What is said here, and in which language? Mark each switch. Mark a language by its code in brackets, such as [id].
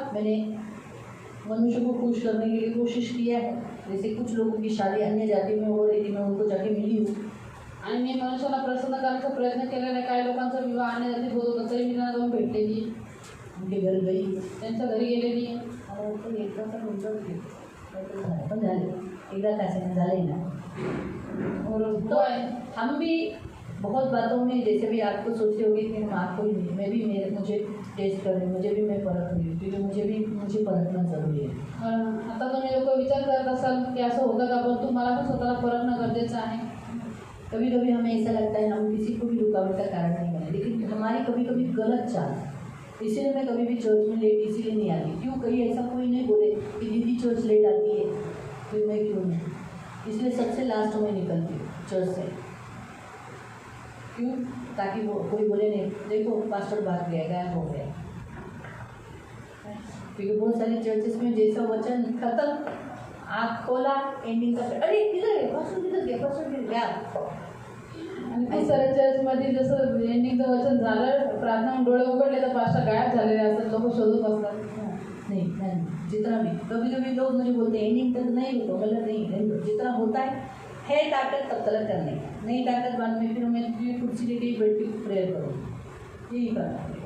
[hi] मैंने मनुष्य को खुश करने के लिए कोशिश किया है. जैसे कुछ लोगों की शादी अन्य जाति में हो रही थी, मैं उनको जाके मिली हूँ. [mr] आणि मी मनुष्याला प्रसन्न करण्याचा प्रयत्न केलेला आहे. काही लोकांचा विवाह अन्य जाती होत होता तरी मी त्यांना जाऊन भेटलेली आहे, [hi] उनके घर गई [mr] त्यांच्या घरी गेलेली आहे. आणि तो एकदा तर उलटं पण झाले, एकदा काय झालंही ना. [hi] और तो हम भी बहुत बातों में जैसे भी आपको सोचते होगे कि हम आपको ही नहीं, मैं भी मुझे टेस्ट करने, मुझे भी मैं परख रही हूँ, क्योंकि मुझे परखना ज़रूरी है. [mr] आता तुम्ही लोक विचार करत असाल की असं होतं का, पण तुम्हाला पण स्वतःला परखणं गरजेचं आहे. [hi] कभी कभी हमें ऐसा लगता है हम किसी को भी रुकावट का कारण नहीं बने, लेकिन हमारी कभी कभी गलत चाल, इसीलिए मैं कभी भी चर्च में लेट इसीलिए नहीं आती. क्यों, कहीं ऐसा कोई नहीं बोले कि दीदी चर्च लेट आती है, फिर मैं क्यों नहीं, इसलिए सबसे लास्ट में निकलती हूँ चर्च से. क्यों, ताकि वो कोई बोले नहीं देखो पास्टर भाग गया, गायब हो गया. क्योंकि बहुत सारे चर्चेस में जैसा वचन खत्म, आँख खोला, एंडिंग का अरे किधर है पास्टर किधर गया. [mr] आणि खूप साऱ्या चर्चमध्ये जसं एंडिंगचं वचन झालं, प्रार्थना डोळे उघडले तर पास्टर गायब झालेले असतात, लोक शोधत असतात. [hi] नहीं जितना भी कभी लोग मुझे बोलते हैं एंडिंग तक नहीं होता, मतलब नहीं, जितना होता है ताकत तब तक करने का, नहीं ताकत बाद में फिर मैं कुर्सी लेके ही बैठ के प्रेयर करूँ, यही करना है.